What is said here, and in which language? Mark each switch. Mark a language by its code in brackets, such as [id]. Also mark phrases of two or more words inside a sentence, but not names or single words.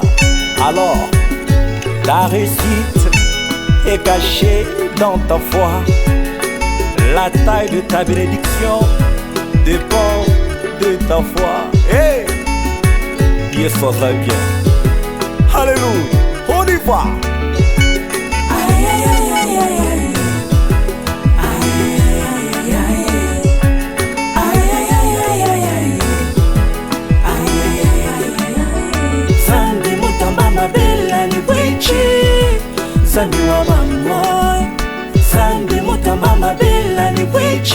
[fr] Alors, ta réussite est cachée dans ta foi. La taille de ta bénédiction dépend de ta foi. Hey! Dieu soit bien. Alléluia. On y va. Aïe aïe aïe aïe aïe aïe. [cjk] Zambi wa bamoy, Zambi mutamba mabela ni bwichi.